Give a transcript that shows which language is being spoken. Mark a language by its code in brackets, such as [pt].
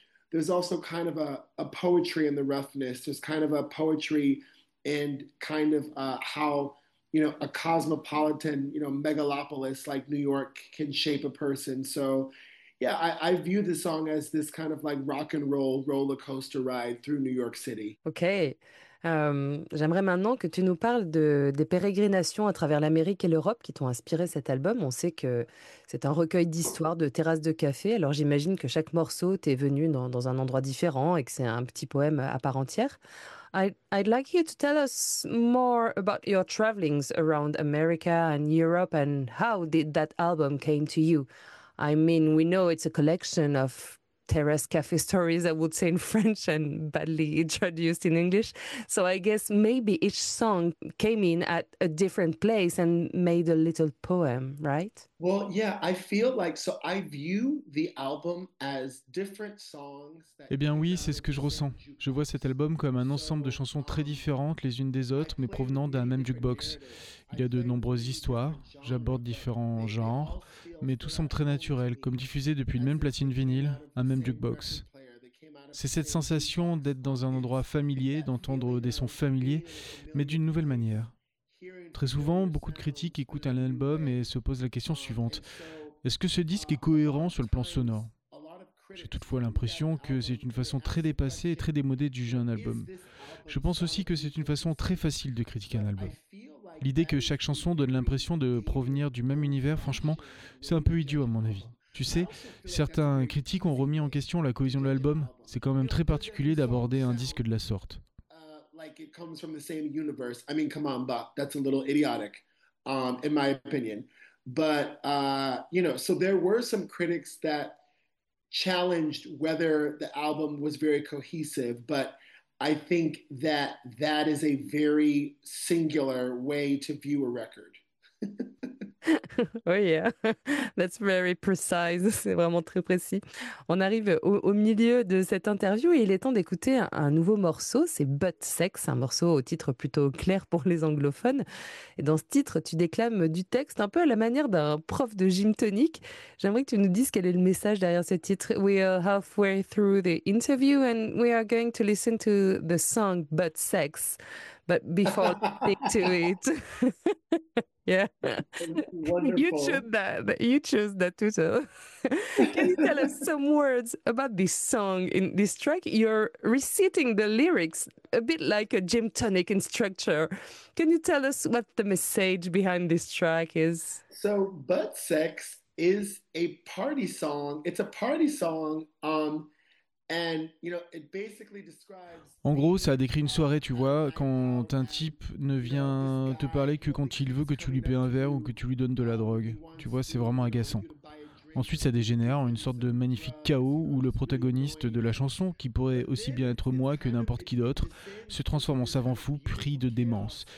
[en] There's also kind of a poetry in the roughness. There's kind of a poetry in kind of how, you know, a cosmopolitan, you know, megalopolis like New York can shape a person. So, yeah, I view the song as this kind of like rock and roll roller coaster ride through New York City. Okay. [fr] J'aimerais maintenant que tu nous parles des pérégrinations à travers l'Amérique et l'Europe qui t'ont inspiré cet album. On sait que c'est un recueil d'histoires, de terrasses de café. Alors j'imagine que chaque morceau t'est venu dans un endroit différent et que c'est un petit poème à part entière. [en] I'd like you to tell us more about your travelings around America and Europe and how did that album came to you. I mean, we know it's a collection of Terrace Cafe stories, I would say in French and badly introduced in English. So I guess maybe each song came in at a different place and made a little poem, right? Well, yeah, I feel like, so I view the album as different songs. [fr] Eh bien oui, c'est ce que je ressens. Je vois cet album comme un ensemble de chansons très différentes les unes des autres, mais provenant d'un même jukebox. Il y a de nombreuses histoires, j'aborde différents genres, mais tout semble très naturel, comme diffusé depuis une même platine vinyle, un même jukebox. C'est cette sensation d'être dans un endroit familier, d'entendre des sons familiers, mais d'une nouvelle manière. Très souvent, beaucoup de critiques écoutent un album et se posent la question suivante. Est-ce que ce disque est cohérent sur le plan sonore? J'ai toutefois l'impression que c'est une façon très dépassée et très démodée de juger un album. Je pense aussi que c'est une façon très facile de critiquer un album. L'idée que chaque chanson donne l'impression de provenir du même univers, franchement, c'est un peu idiot à mon avis. Tu sais, certains critiques ont remis en question la cohésion de l'album. C'est quand même très particulier d'aborder un disque de la sorte. [en] Like it comes from the same universe. I mean, come on, Bob, that's a little idiotic, in my opinion. But, you know, so there were some critics that challenged whether the album was very cohesive, but I think that that is a very singular way to view a record. Oh yeah, that's very precise, [fr] c'est vraiment très précis. On arrive au milieu de cette interview et il est temps d'écouter un nouveau morceau, c'est Butt Sex, un morceau au titre plutôt clair pour les anglophones. Et dans ce titre, tu déclames du texte un peu à la manière d'un prof de gym tonique. J'aimerais que tu nous dises quel est le message derrière ce titre. [en] We are halfway through the interview and we are going to listen to the song Butt Sex, but before listening to it... Yeah, you chose that too. Can you tell us some words about this song in this track? You're reciting the lyrics a bit like a gym tonic instructor. Can you tell us what the message behind this track is? So Butt Sex is a party song. It's a party song [fr] En gros, ça a décrit une soirée, tu vois, quand un type ne vient te parler que quand il veut que tu lui paies un verre ou que tu lui donnes de la drogue. Tu vois, c'est vraiment agaçant. Ensuite, ça dégénère en une sorte de magnifique chaos où le protagoniste de la chanson, qui pourrait aussi bien être moi que n'importe qui d'autre, se transforme en savant fou pris de démence.